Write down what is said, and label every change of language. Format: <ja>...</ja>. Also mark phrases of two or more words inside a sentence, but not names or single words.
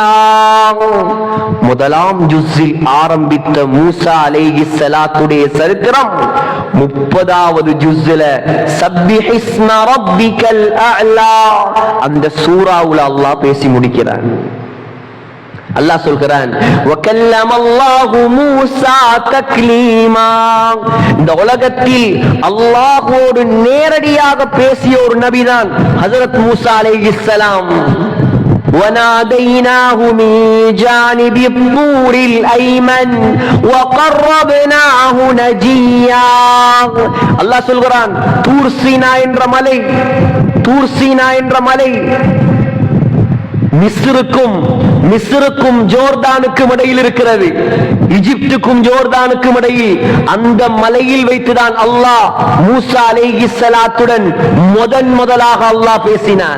<ta>முதலாம் ஜுஸில் ஆரம்பித்த மூசா அலைஹிஸ்ஸலாத்துடைய சரித்திரம் 30வது ஜுஸ்ல</ta> <ar>سبح اسم ربك الأعلى</ar> <ta>அந்த சூராவுல அல்லாஹ் பேசி முடிக்கிறான். அல்லாஹ் சொல்கிறான்</ta> <ar>وكلم الله موسى تكليما.</ar> <ta>இந்த உலகத்தில் அல்லாஹ்வோடு நேரடியாக பேசிய ஒரு நபிதான் ஹஜ்ரத் மூசா அலைஹிஸ்ஸலாம்.</ta> <ar>وَنَادَيْنَاهُ مِنْ جَانِبِ الطُّورِ الْأَيْمَنِ وَقَرَّبْنَاهُ نَجِيًّا.</ar> <ta>அல்லாஹ் சொல்கிறான் தூர் சீனா என்ற மலை, தூர் சீனா என்ற மலை மிஸ்ருக்கும் ஜோர்தானுக்கும் இடையில் இருக்கிறது, எகிப்துக்கும் ஜோர்தானுக்கும் இடையில். அந்த மலையில் வைத்துதான் அல்லாஹ் மூசா அலைஹிஸ்ஸலாத்துடன் முதலாக அல்லாஹ் பேசினான்.</ta>